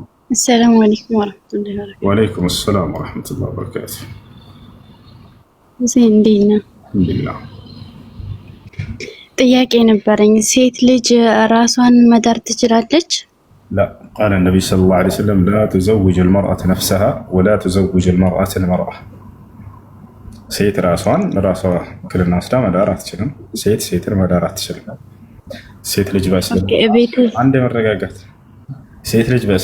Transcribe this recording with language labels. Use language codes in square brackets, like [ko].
[ar] السلام عليكم ورحمة الله وبركاته. وعليكم السلام ورحمة الله وبركاته. زين دينا. الحمد لله. [am] ጥያቄ ነበረኝ። ሴት ልጅ ራሷን መዳር ትችላለች? [ar] لا قال النبي صلى الله عليه وسلم لا تزوج المرأة نفسها ولا تزوج المرأة المرأة. [am] ሴት ራሷን ክልና ወስዳ መዳር አትችልም። ሴትን መዳር አትችልም። ሴት ልጅ በእስልምና አንድ መረጋጋት ሴት ልጅ